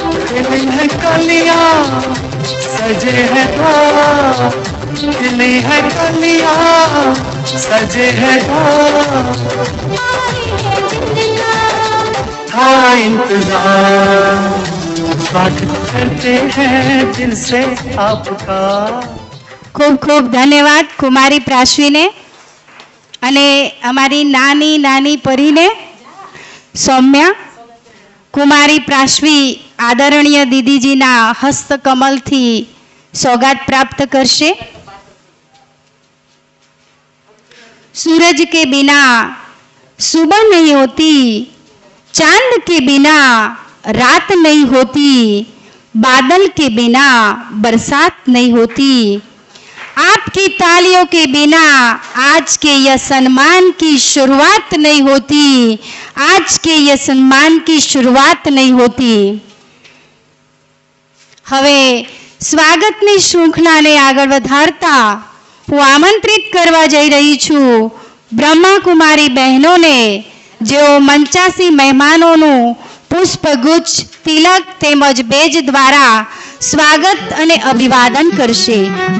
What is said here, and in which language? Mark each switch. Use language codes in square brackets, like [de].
[hi] खिली है कलियां सजे हैं द्वार, खिली है कलियां सजे हैं द्वार. था इंतजार, स्वागत करते हैं दिल से आपका. [gu] ખૂબ ખૂબ ધન્યવાદ કુમારી પ્રાશ્વીને. અને અમારી નાની નાની પરીને સૌમ્યા કુમારી પ્રાશ્વી આદરણીય દીદીજીના હસ્તકમલથી સૌગાત પ્રાપ્ત કરશે। [hi] सूरज के बिना सुबह नहीं होती, चांद के बिना रात नहीं होती, बादल के बिना बरसात नहीं होती, आपकी तालियों के बिना आज के यह सम्मान की शुरुआत नहीं होती, आज के यह सम्मान की शुरुआत नहीं होती। [gu] હવે સ્વાગતની શૃંખલાને આગળ વધારતા હું આમંત્રિત કરવા જઈ રહી છું બ્રહ્માકુમારી બહેનોને, જેઓ મંચાસી મહેમાનોનું પુષ્પગુચ્છ, તિલક તેમજ બેજ દ્વારા સ્વાગત અને અભિવાદન કરશે।